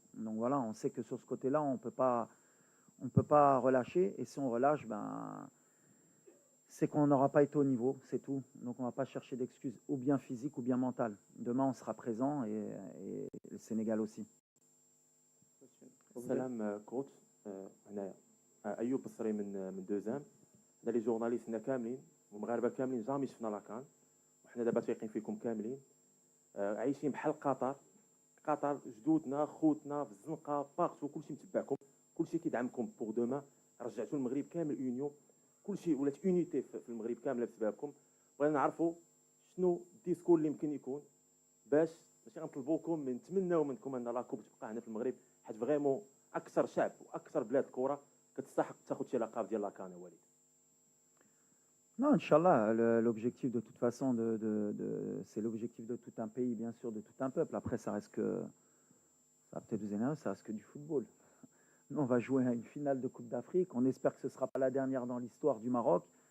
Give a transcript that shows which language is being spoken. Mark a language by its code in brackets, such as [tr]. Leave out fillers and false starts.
[fr] Donc voilà, on sait que sur ce côté-là, on ne peut pas relâcher. Et si on relâche, c'est qu'on n'aura pas été au niveau, c'est tout. Donc on ne va pas chercher d'excuses, ou bien physiques ou bien mentales. Demain, on sera présent et le Sénégal aussi. [ar] Salam coach, أيوب الصري من دوزام. حنا لي جورناليستنا كاملين والمغاربه كاملين جامي شفنا لاكان، وحنا دابا واثقين فيكم كاملين. عايشين بحال قطر جدودنا خوتنا في الزنقه باغتو، كلشي متبعكم، كلشي كيدعمكم بوغ دوما. رجعتوا المغرب كامل اونيون، كلشي ولات اونيتي في المغرب كامله بسببكم. بغينا نعرفوا شنو الديسكور اللي يمكن يكون باش ماشي غنطلبوكم، من نتمناو منكم ان لاكوب تبقى هنا في المغرب، حيت فريمون اكثر شعب واكثر بلاد كره كتستحق تاخذ شي لقب ديال لاكان. وليد [fr] Non, Inch'Allah, l'objectif de toute façon, c'est l'objectif de tout un pays, bien sûr, de tout un peuple. Après, ça reste que, ça va peut-être vous énerver, ça reste que du football. Nous, on va jouer à une finale de Coupe d'Afrique. On espère que ce ne sera pas la dernière dans l'histoire du Maroc.